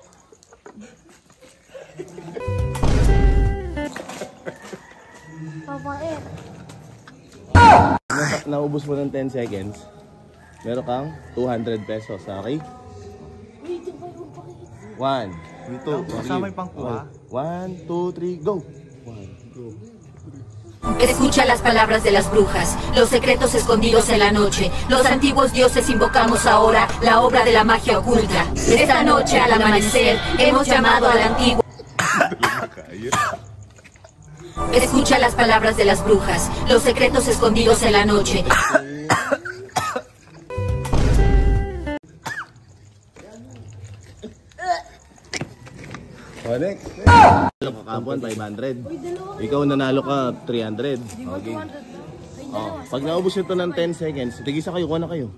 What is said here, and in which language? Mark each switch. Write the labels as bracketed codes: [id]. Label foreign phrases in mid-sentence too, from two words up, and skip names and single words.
[tl] Papait. Naubos mo ng 10 seconds, meron kang 200 pesos. Okay? Wait, ito ba yung pakit? 1, 2, Kasama yung pangkuha. 1, 2, 3, go. 1, 2. [es] Escucha las palabras de las brujas, los secretos escondidos en la noche. Los antiguos dioses invocamos ahora la obra de la magia oculta. Esta noche al amanecer hemos llamado al antiguo. Escucha las palabras de las brujas, los secretos escondidos en la noche. [tl] Next. Nanalo ka kapon, 500. Ikaw nanalo ka, 300. Okay. Pag naubos ito ng 10 seconds, tigisa kayo, kuha na kayo.